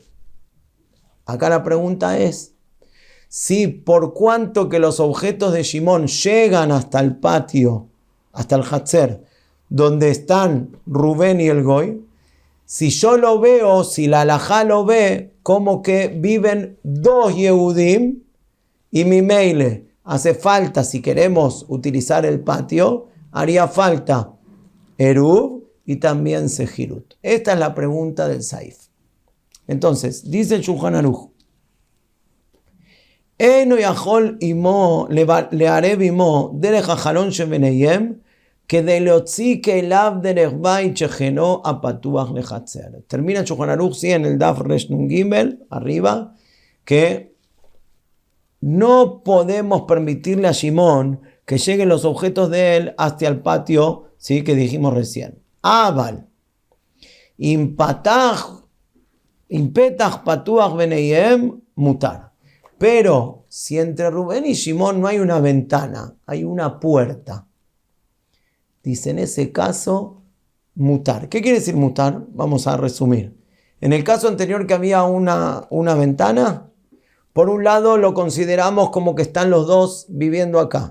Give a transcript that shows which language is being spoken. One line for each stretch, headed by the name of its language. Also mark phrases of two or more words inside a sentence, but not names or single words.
Spanish: Acá la pregunta es, si por cuanto que los objetos de Shimón llegan hasta el patio, hasta el Hatzer, donde están Rubén y el goy, si yo lo veo, si la halajá lo ve, como que viven 2 Yehudim, y mi meile hace falta, si queremos utilizar el patio, haría falta Eruv y también Sejirut. Esta es la pregunta del Saif. Entonces, dice el
Hebrew: Shulchan Aruch, אינו יכול עמו לערב עמו דרך החלון שביניהם כדי להוציא כליו דרך בית שכנו הפתוח לחצר.
Spanish: Termina Shulchan Aruch, sí, en el
Hebrew: דף רנ"ג,
Spanish: arriba, que no podemos permitirle a Shimón que lleguen los objetos de él hasta el patio, sí, que dijimos recién.
Hebrew: אבל אם פתח פתוח ביניהם מותר.
Spanish: Pero si entre Rubén y Shimón no hay una ventana, hay una puerta, dice en ese caso mutar. ¿Qué quiere decir mutar? Vamos a resumir. En el caso anterior que había una ventana, por un lado lo consideramos como que están los dos viviendo acá.